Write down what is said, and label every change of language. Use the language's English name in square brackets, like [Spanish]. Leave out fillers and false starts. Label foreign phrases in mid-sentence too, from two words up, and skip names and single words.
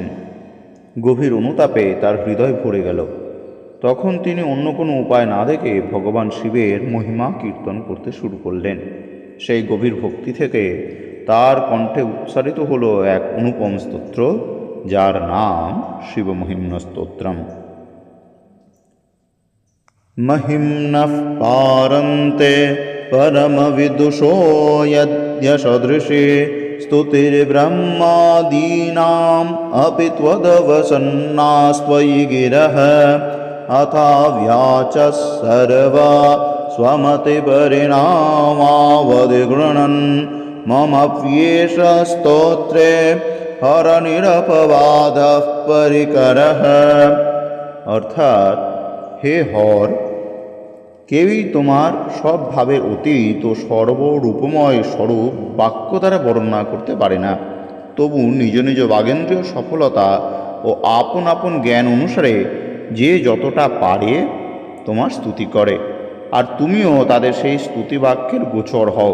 [Bangla] গভীর অনুতাপে তার হৃদয় ভরে গেল। তখন তিনি অন্য কোনো উপায় না দেখে ভগবান শিবের মহিমা কীর্তন করতে শুরু করলেন। সেই গভীর ভক্তি থেকে তার কণ্ঠে উচ্চারিত হলো এক অনুপম স্তোত্র, যার নাম শিবমহিম্ন স্তোত্রম। [Sanskrit] महिम्नः पारन्ते परमविदुषो यद्य सदृशे स्तुतिर्ब्रह्मादीनाम् अपि त्वदवसन्नास्त्वयि गिरः अथाव्याचः सर्वा स्वमतिपरिणामावधिगृह्णन् ममप्येष स्तोत्रे हरनिरपवादः परिकरः। [Bangla] अर्थात, হে হর, কেউই তোমার সব ভাবের অতীত ও সর্বরূপময় স্বরূপ বাক্য দ্বারা বর্ণনা করতে পারে না। তবু নিজ নিজ বাগেন্দ্রীয় সফলতা ও আপন আপন জ্ঞান অনুসারে যে যতটা পারে তোমার স্তুতি করে, আর তুমিও তাদের সেই স্তুতি বাক্যের গোচর হও।